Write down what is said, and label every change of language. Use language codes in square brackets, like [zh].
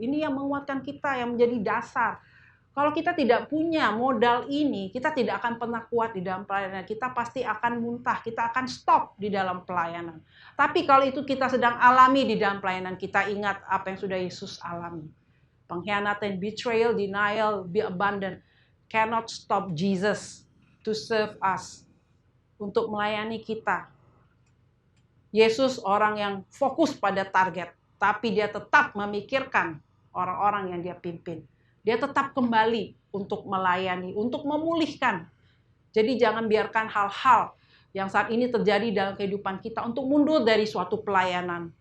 [id] Ini yang menguatkan kita, yang menjadi dasar. Kalau kita tidak punya modal ini, kita tidak akan pernah kuat di dalam pelayanan. Kita pasti akan muntah, kita akan stop di dalam pelayanan. Tapi kalau itu kita sedang alami di dalam pelayanan, kita ingat apa yang sudah Yesus alami. [en] Pengkhianatan, betrayal, denial, be abandoned cannot stop Jesus to serve us. [id] Untuk melayani kita. Yesus orang yang fokus pada target, tapi dia tetap memikirkan orang-orang yang dia pimpin. Dia tetap kembali untuk melayani, untuk memulihkan. Jadi jangan biarkan hal-hal yang saat ini terjadi dalam kehidupan kita untuk mundur dari suatu pelayanan.